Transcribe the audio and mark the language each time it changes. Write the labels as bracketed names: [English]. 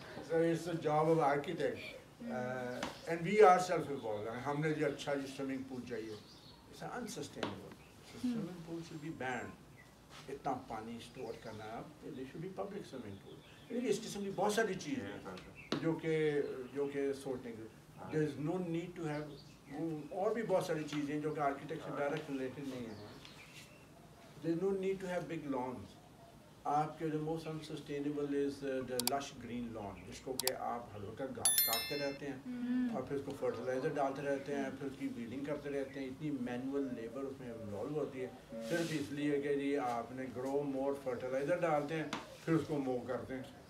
[English] So it's a job of architect. And we ourselves evolve. [Urdu] ہم نے جو اچھا جو سوئمنگ پول چاہیے, [English] it's unsustainable. So swimming pool should be banned. [Urdu] اتنا پانی اسٹور کرنا ہے, [English] there should be public swimming pool. [Urdu] لیکن اس قسم کی بہت ساری چیزیں ہیں جو کہ سوچنے کی, [English] there is no need to have, [Urdu] اور بھی بہت ساری چیزیں جو کہ آرکیٹیکٹ سے ڈائریکٹ ریلیٹڈ نہیں ہیں. [English] there is no need to have big lawns. [Urdu] آپ کے [English] the most unsustainable is the lush green lawn, [Urdu] جس کو کہ آپ ہر وقت گھاس کاٹتے رہتے ہیں اور پھر اس کو فرٹیلائزر ڈالتے رہتے ہیں, پھر اس کی ویڈنگ کرتے رہتے ہیں. اتنی مینول لیبر اس میں انوالو ہوتی ہے صرف اس لیے کہ جی آپ نے گرو مور فرٹیلائزر ڈالتے ہیں پھر اس کو موو کرتے ہیں.